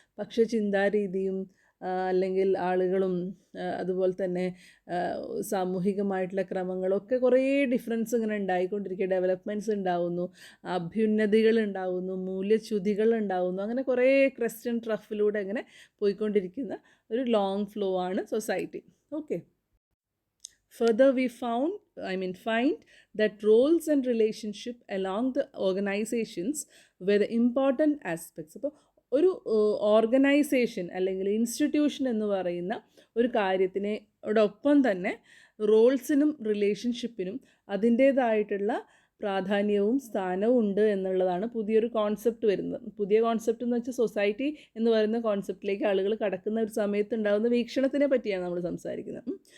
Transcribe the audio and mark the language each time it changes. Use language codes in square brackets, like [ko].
[ml] പക്ഷേ ചിന്താരീതിയും അല്ലെങ്കിൽ ആളുകളും അതുപോലെ തന്നെ സാമൂഹികമായിട്ടുള്ള ക്രമങ്ങളൊക്കെ കുറേ ഡിഫറൻസ് ഇങ്ങനെ ഉണ്ടായിക്കൊണ്ടിരിക്കുക. ഡെവലപ്മെൻറ്റ്സ് ഉണ്ടാവുന്നു, അഭ്യുന്നതികൾ ഉണ്ടാവുന്നു, മൂല്യച്യുതികൾ ഉണ്ടാവുന്നു. അങ്ങനെ കുറേ ക്രസ്റ്റ് ആൻഡ് ട്രഫിലൂടെ അങ്ങനെ പോയിക്കൊണ്ടിരിക്കുന്ന ഒരു ലോങ് ഫ്ലോ ആണ് society. [en] Okay, further we find that roles and relationship along the organizations were the important aspects. [ml] അപ്പോൾ ഒരു ഓർഗനൈസേഷൻ അല്ലെങ്കിൽ ഇൻസ്റ്റിറ്റ്യൂഷൻ എന്ന് പറയുന്ന ഒരു കാര്യത്തിനോടൊപ്പം തന്നെ റോൾസിനും റിലേഷൻഷിപ്പിനും അതിൻ്റേതായിട്ടുള്ള പ്രാധാന്യവും സ്ഥാനവും ഉണ്ട് എന്നുള്ളതാണ് പുതിയൊരു കോൺസെപ്റ്റ് വരുന്നത്. പുതിയ കോൺസെപ്റ്റ് എന്ന് വെച്ചാൽ സൊസൈറ്റി എന്ന് പറയുന്ന കോൺസെപ്റ്റിലേക്ക് ആളുകൾ കടക്കുന്ന ഒരു സമയത്ത് ഉണ്ടാകുന്ന വീക്ഷണത്തിനെ പറ്റിയാണ് നമ്മൾ സംസാരിക്കുന്നത്.